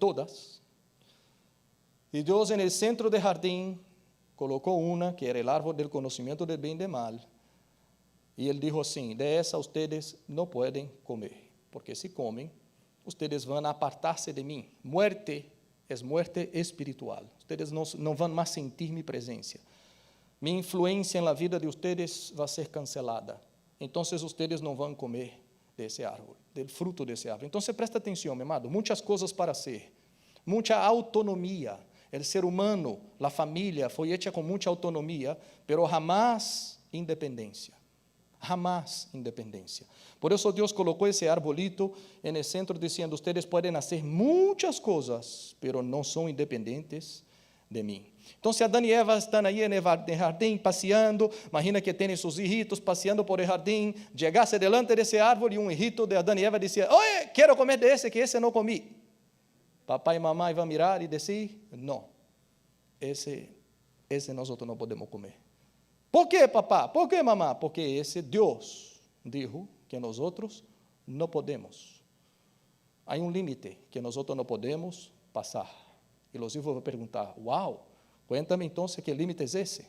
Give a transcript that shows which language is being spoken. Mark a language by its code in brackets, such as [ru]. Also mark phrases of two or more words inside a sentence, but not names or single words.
[es] Y Dios en el centro del jardín colocó una que era el árbol del conocimiento del bien y del mal. Y él dijo así: de esa ustedes no pueden comer, porque si comen, ustedes van a [pt] apartar-se de mim. [es] Muerte é muerte espiritual. [pt] Ustedes não vão mais sentir minha presença. Minha influência na vida de ustedes vai ser cancelada. Então, ustedes não vão comer desse árvore, do fruto desse árvore. Então, presta atenção, meu amado. Muitas coisas para ser. Muita autonomia. O ser humano, a família, foi hecha com muita autonomia, [es] pero jamás independência. Jamás independência. [pt] Por isso Deus colocou esse arbolito no centro dizendo: ustedes podem fazer muitas coisas, pero não são independentes de mim. Então, se Adão e Eva estão aí no jardim passeando, imagina que tem seus hijitos passeando por el jardim, chegasse delante desse árvore e um hijito de Adão e Eva dizia: oye, quero comer desse, que esse não comi. Papai e mamãe vão mirar e dizer: não, esse [es] ese nosotros no podemos comer. ¿Por qué, papá? ¿Por qué, mamá? Porque ese Dios dijo que nosotros no podemos. Hay un límite que nosotros no podemos pasar. Y los hijos van a preguntar, wow, cuéntame entonces qué límite es ese.